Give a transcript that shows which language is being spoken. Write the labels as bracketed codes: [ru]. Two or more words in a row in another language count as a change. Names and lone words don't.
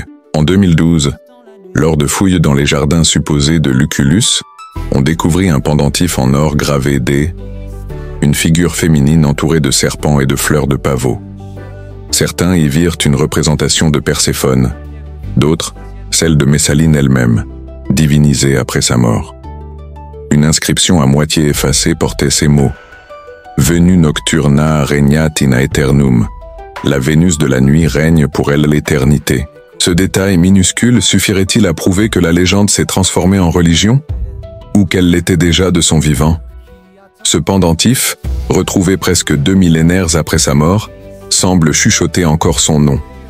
[fr] En 2012, lors de fouilles dans les jardins supposés de Lucullus, on découvrit un pendentif en or gravé une figure féminine entourée de serpents et de fleurs de pavot. Certains y virent une représentation de Perséphone, d'autres, celle de Messaline elle-même, divinisée après sa mort. Une inscription à moitié effacée portait ces mots « [la] Venus nocturna regnat in aeternum ». [fr] La Vénus de la nuit règne pour elle l'éternité. Ce détail minuscule suffirait-il à prouver que la légende s'est transformée en religion? Ou qu'elle l'était déjà de son vivant? Ce pendentif, retrouvé presque 2 millénaires après sa mort, semble chuchoter encore son nom.